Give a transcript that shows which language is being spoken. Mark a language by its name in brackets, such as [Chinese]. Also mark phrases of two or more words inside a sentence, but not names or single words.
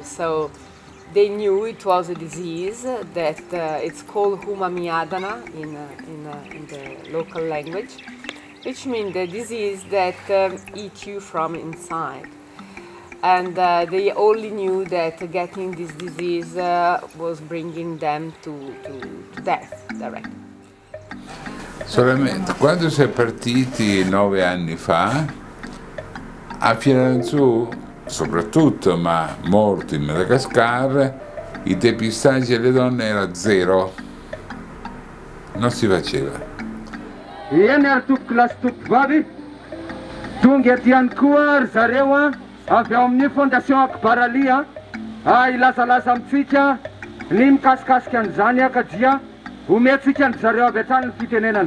[English] So they knew it was a disease that it's called humamiadana in the local language, which means the disease that eats you from inside. And they only knew that getting this disease was bringing them to death directly. [Italian] Solamente quando si è partiti 9 anni fa, a Fianarantsoa soprattutto, ma molto in Madagascar, i depistaggi alle donne era 0, non si faceva. [Malagasy] Eny ary toko lasy toko vavy tonga aty ihany koa ry zareo avy ao amin'ny fondation Akbaralia ilasalasa amintsika ny mikasikasika an'izany akadia omentsika ny zareo avy hatrany ny fitenenana.